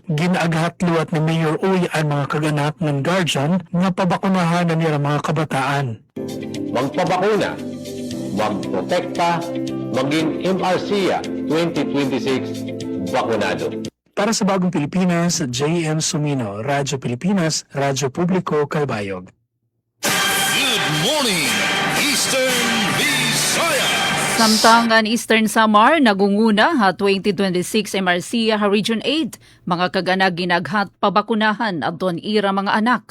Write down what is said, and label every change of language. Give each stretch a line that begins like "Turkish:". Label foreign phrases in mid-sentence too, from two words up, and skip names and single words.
Waray: Ginaghat liwat ni Mayor Uy ang mga kaganak ng guardian nga pabakunahan na nila mga kabataan.
Filipino: Magpabakuna, magprotekta, maging MRC 2026 bakunado. Para sa Bagong Pilipinas, J.M. Sumino, Radyo Pilipinas, Radyo Publiko, Calbayog.
English: Good morning, Eastern Visayas.
Waray: Samtang Eastern Samar nagunguna ha 2026 MRC ha Region 8 mga kaganag ginaghat pabakunahan adton ira mga anak.